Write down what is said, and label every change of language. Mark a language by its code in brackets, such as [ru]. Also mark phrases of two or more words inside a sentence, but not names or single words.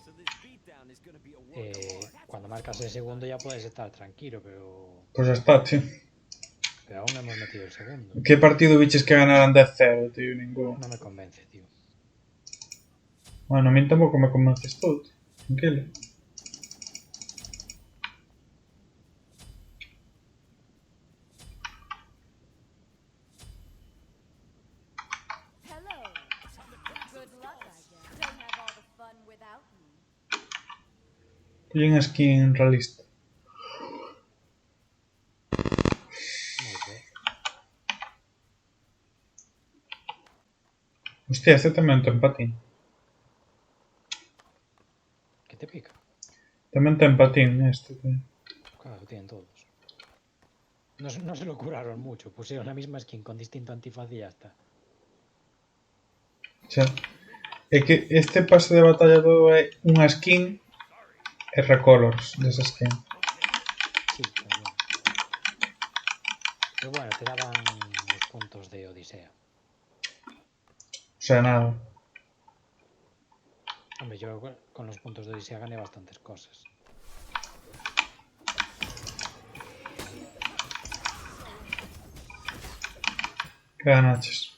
[es] Cuando marcas el segundo ya puedes estar tranquilo, [gl] Pois xa está, tío. [es] pero aún no hemos metido el segundo. [gl] Que partido biches que ganaran 10-0, tío? Ningún. [es] No me convence, tío. Bueno, a mí tampouco me convences tú, tío. Tranquilo. [en] Hello. Good luck, I guess. Don't have all the fun without me. [es] Pillen skin realista. Muy bien. [gl] Hostia, este tamén ten patín. [es] ¿Qué te pica? [gl] Tamén ten patín este, tío. [es] Claro, tienen todos. No se lo curaron mucho. Pusieron la misma skin con distinto antifaz y ya está. [gl] Xa. É que este pase de batalla todo é unha skin e recolors desa skin. [es] Sí, pero bueno. Pero bueno, te daban los puntos de Odisea. O sea, nada. Hombre, yo con los puntos de Odisea gané bastantes cosas. [gl] Que ganaches.